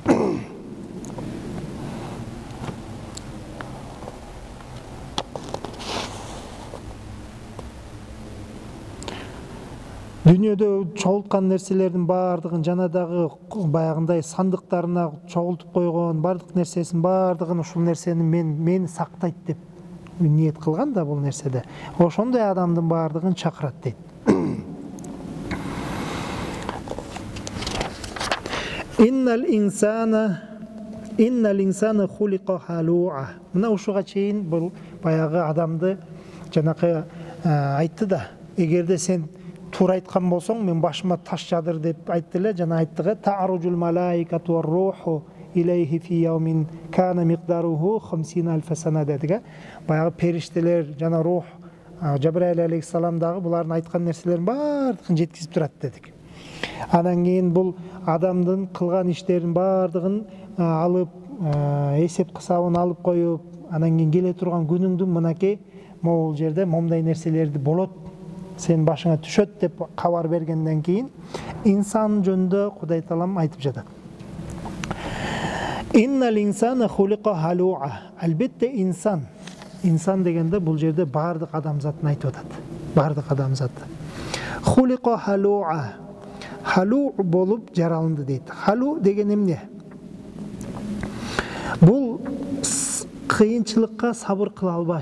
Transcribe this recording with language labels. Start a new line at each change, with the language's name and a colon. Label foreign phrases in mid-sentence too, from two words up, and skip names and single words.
Kyrgyz: Дүйнөдө чогулткан нерселердин баардыгын жана дагы баягындай сандыктарына чогултуп койгон баардык нерсесин баардыгын ушул нерсени мени сактайт деп ниет кылган да бул нерседе. Ошондой адамдын баардыгын чакырат дейт.
Arabic: إن الإنسان خلق هلوعا.
Kyrgyz: Мына ушуга чейин бул баягы адамды жанакы айтты да, эгерде сен туура айткан болсоң, мен башыма таш жадыр деп айтты эле, жана айттыгы
Arabic: تعرج الملائكة والروح إليه في يوم كان مقداره 50,000 سنة
Kyrgyz: дедиге. Баягы периштелер жана рух Жабраил алейхиссалам дагы булардын айткан нерселерин баардыгын жеткизип турат дедик. Анан кийин бул адамдын кылган иштерин баардыгын алып, эсеп кысабын алып коюп, анан кийин келе турган күнүңдүн мынакей могул жерде момундай нерселерди болот, сен башыңа түшөт деп кабар бергенден кийин инсан жөнүндө Кудай Таалам айтып жатат.
Arabic: إن الإنسان خلق هلوعا.
Kyrgyz: Албетте инсан дегенде бул жерде баардык адамзатын айтып атат. Баардык адамзат.
Arabic: خلق هلوعا.
Kyrgyz: Халу болуп жаралынды дейт. Халу деген эмне? Бул кыйынчылыкка сабыр кыла албай.